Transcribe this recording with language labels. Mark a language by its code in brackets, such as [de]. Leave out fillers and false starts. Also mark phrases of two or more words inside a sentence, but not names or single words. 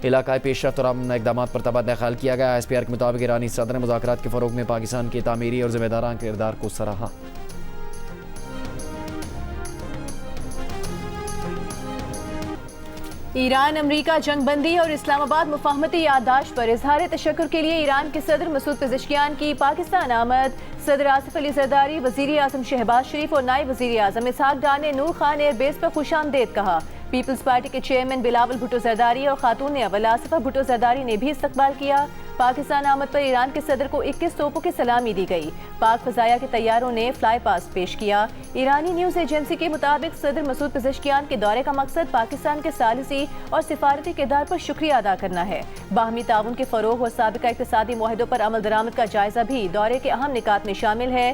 [ur] علاقائی پیش رفت اور امن اقدام پر تبادلہ خیال کیا گیا۔ SPR کے مطابق ایرانی صدر نے مذاکرات کے فروغ میں پاکستان کے تعمیری اور ذمہ دارانہ کردار کو سراہا. ایران امریکہ جنگ بندی اور اسلام آباد مفاہمتی یادداشت پر اظہار تشکر کے لیے ایران کے صدر مسعود پزشکیان کی پاکستان آمد. صدر آصف علی زرداری، وزیر اعظم شہباز شریف اور نائب وزیر اعظم اسحاق ڈار نے نور خان ایئربیس پر خوش آمدید کہا. پیپلز پارٹی کے چیئرمین بلاول بھٹو زرداری اور خاتون اول آصفہ بھٹو زرداری نے بھی استقبال کیا. پاکستان آمد پر ایران کے صدر کو 21 توپوں کی سلامی دی گئی. پاک فضائیہ کے طیاروں نے [en] fly past [ur] پیش کیا۔ ایرانی [en] news agency [ur] کے مطابق صدر مسعود پزشکیان کے دورے کا مقصد پاکستان کے ثالثی اور سفارتی کردار پر شکریہ ادا کرنا ہے. باہمی تعاون کے فروغ اور سابقہ اقتصادی معاہدوں پر عمل درآمد کا جائزہ بھی دورے کے اہم نکات میں شامل ہے.